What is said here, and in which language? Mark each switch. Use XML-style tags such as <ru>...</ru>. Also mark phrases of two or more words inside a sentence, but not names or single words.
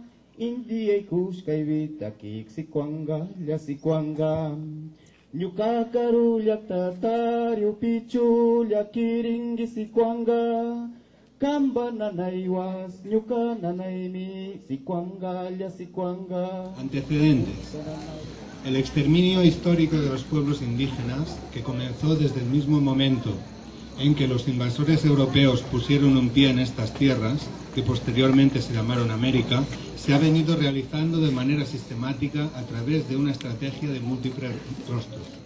<inb>Indi ekus kay bitakik, sikwanga, sikwanga. Nyuka karulyak tataryo pichu, kiringi sikwanga. Kamba nanaywas, nyuka nanaymi, sikwanga, sikwanga.</inb> <es>Antecedentes. El exterminio histórico de los pueblos indígenas, que comenzó desde el mismo momento en que los invasores europeos pusieron un pie en estas tierras, que posteriormente se llamaron América, se ha venido realizando de manera sistemática a través de una estrategia de múltiples rostros.</es>